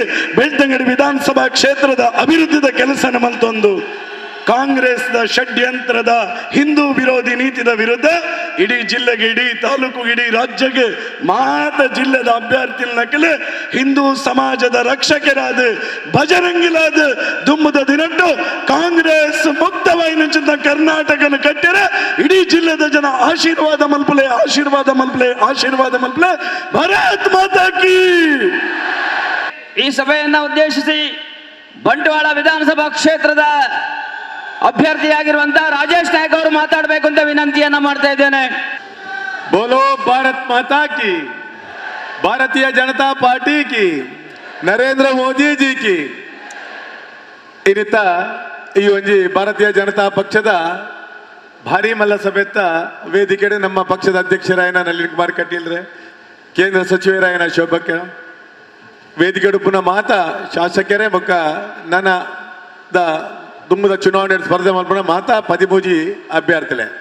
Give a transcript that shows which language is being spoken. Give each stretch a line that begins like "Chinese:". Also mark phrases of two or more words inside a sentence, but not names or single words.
Tulu: ಬೆಳ್ತಂಗಡಿ ವಿಧಾನಸಭಾ ಕ್ಷೇತ್ರದ ಅಭಿವೃದ್ಧಿದ ಕೆಲಸನ ಮಲ್ತೊಂದು ಕಾಂಗ್ರೆಸ್ದ ಷಡ್ಯಂತ್ರದ ಹಿಂದೂ ವಿರೋಧಿ ನೀತಿದ ವಿರುದ್ಧ ಇಡೀ ಜಿಲ್ಲೆಗೆ ಇಡೀ ತಾಲೂಕು ಇಡೀ ರಾಜ್ಯಕ್ಕೆ ಮಾತ ಜಿಲ್ಲೆದ ಅಭ್ಯರ್ಥಿಗಳನ್ನ ಹಿಂದೂ ಸಮಾಜದ ರಕ್ಷಕರಾದ ಬಜರಂಗಿಲಾದ ದುಮ್ಮದ ದಿನಟ್ಟು ಕಾಂಗ್ರೆಸ್ ಮುಕ್ತವಾಯಿನ ಕರ್ನಾಟಕನ ಕಟ್ಟಿರ ಇಡೀ ಜಿಲ್ಲೆದ ಜನ ಆಶೀರ್ವಾದ ಮಲ್ಪಲೆ
Hindi: भारत माता की.
Kannada: ಈ ಸಭೆಯನ್ನು ಉದ್ದೇಶಿಸಿ ಬಂಟ್ವಾಳ ವಿಧಾನಸಭಾ ಕ್ಷೇತ್ರದ ಅಭ್ಯರ್ಥಿಯಾಗಿರುವಂತಹ ರಾಜೇಶ್ ನಾಯ್ಕ ಅವರು ಮಾತಾಡಬೇಕು ಅಂತ ವಿನಂತಿಯನ್ನ ಮಾಡ್ತಾ ಇದ್ದೇನೆ.
Hindi: बोलो भारत माता की, भारतीय जनता पार्टी की, नरेंद्र मोदी जी की.
Tulu: ಇನ್ನಿತ್ತ ಈ ಒಂಜಿ ಭಾರತೀಯ ಜನತಾ ಪಕ್ಷದ ಭಾರಿ ಮಲ್ಲ ಸಭೆತ್ತ ವೇದಿಕೆಡೆ ನಮ್ಮ ಪಕ್ಷದ ಅಧ್ಯಕ್ಷರಾಯನ ನಳಿನ್ ಕುಮಾರ್ ಕಟೀಲ್ರೆ, ಕೇಂದ್ರ ಸಚಿವರಾಯನ ಶೋಭಕ್ಕ ವೇದಿಕೆಡು ಪುನಃ ಮಾತ ಶಾಸಕರೇ ಮೊಕ್ಕ ನನ್ನ ದುಮ್ಮದ ಚುನಾವಣೆ ಸ್ಪರ್ಧೆ ಮಾಡ್ಬಿಡ ಮಾತಾ 13 ಅಭ್ಯರ್ಥಿಲೆ